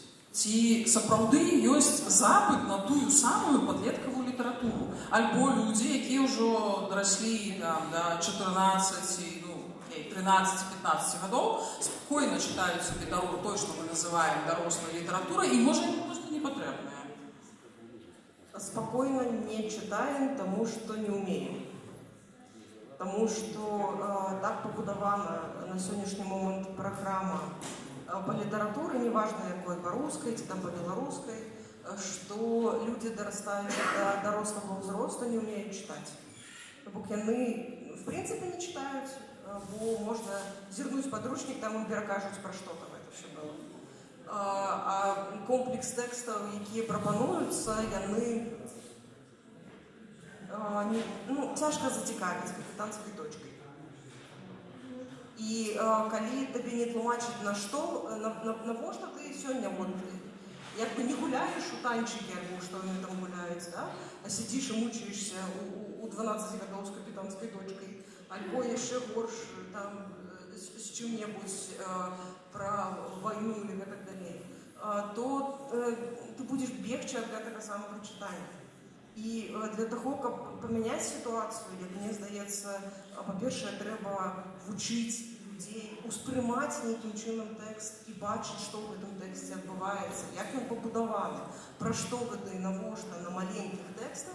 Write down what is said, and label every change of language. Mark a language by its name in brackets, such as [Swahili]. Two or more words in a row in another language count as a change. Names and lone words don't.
[Belarusian] Ці сапраўды ёсць запыт на тую самую падлеткавую літаратуру? Альбо людзі, якія ўжо дараслі да 14, 13-15 гадоў, спокойна чытаюць сабе той, што мы называем дарослай літаратурай, і можа ім проста не патрэбная. [Russian] Спокойно не читаем, тому что не умеем. Тому что так побудована на сегодняшний момент программа по литературе, неважно якой, по русской, ці там по белорусской, что люди дорастают до дорослого взроста, не умеют читать. [Belarusian] Бо яны, [Russian] в принципе, не читают, бо можно зернуть подручник, там им перакажуць про что там это все было. [Belarusian] А комплекс тэкстаў, якія прапануюцца, яны цяжка зацікавіць капітанскай точкай. І калі табе не тлумачыць навошта ты сёння як бы не гуляеш у танчыкі, альбо што яны там гуляюць, да? А сидзіш і мучаешся у 12 гадоў з капітанскай дочкай, альбо яшчэ горш там з чым-небудзь [Russian] про войну или так далее, [Belarusian] то [Russian] ты будешь [Belarusian] бегчы ад гэтага самага чытання. І для того, каб памяняць сітуацыю, як мне здаецца, па-першае, трэба вучыць людзей, успрымаць нейкім чынам тэкст і бачыць, што ў гэтым тэксце адбываецца, як ён пабудаваны, пра што гэта і навошта на маленькіх тэкстах.